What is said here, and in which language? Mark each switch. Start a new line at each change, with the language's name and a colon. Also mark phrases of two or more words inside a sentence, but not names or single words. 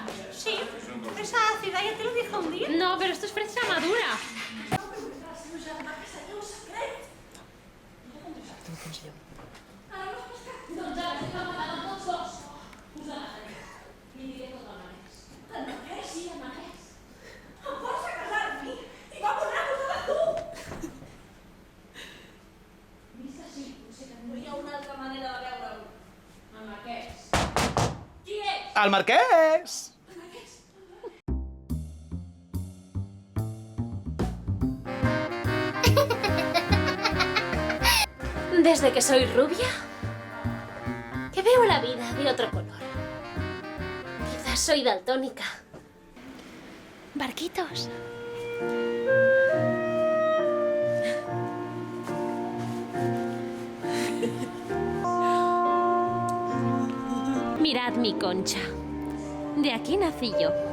Spanish: Sí, fresa ácida, ya te lo dije un día. No, pero esto es fresa madura.
Catalan: Doncs ara que m'agraden tots dos. Us amagaré. Li diré tot el marès. El marès? Sí, el marès. Em força a casar-m'hi i va posar-vos a tu. Vist que sí, potser que no hi ha una altra manera de veure-ho. Amb aquest. Qui és? El marquès!
Spanish: Desde que soy rubia, que veo la vida de otro color. Quizás soy daltónica. Barquitos. Mirad mi concha. De aquí nací yo.